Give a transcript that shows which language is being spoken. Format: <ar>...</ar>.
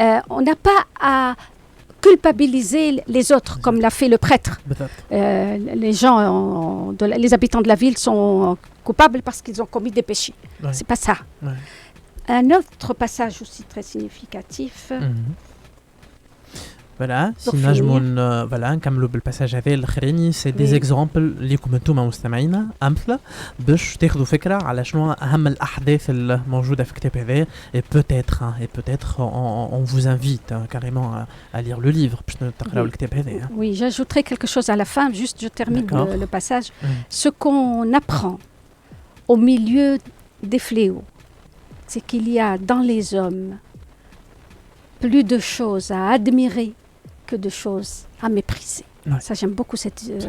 <fr>On n'a pas à culpabiliser les autres, comme l'a fait le prêtre. Les gens, les habitants de la ville sont coupables parce qu'ils ont commis des péchés. Ouais. C'est pas ça. Ouais. Un autre passage aussi très significatif. فوالا سي نجمون فوالا</fr> <ar>نكملوا بالباساج هذا الاخراني</ar> <fr>سي دي زيكزامبل</fr> <ar>ليكم انتم مستمعينا امثله باش تاخذوا فكره على شنو اهم الاحداث الموجوده في الكتاب هذا</ar> <fr>et peut-être on vous invite carrément à lire le livre</fr> <ar>باش تقراو الكتاب هذا.</ar> <fr>Oui, j'ajouterai quelque chose à la fin, juste je termine le passage. Ce qu'on apprend au milieu des fléaux, c'est qu'il y a dans les hommes plus de choses à admirer que de choses à mépriser. Ouais. Ça, j'aime beaucoup cette...</fr>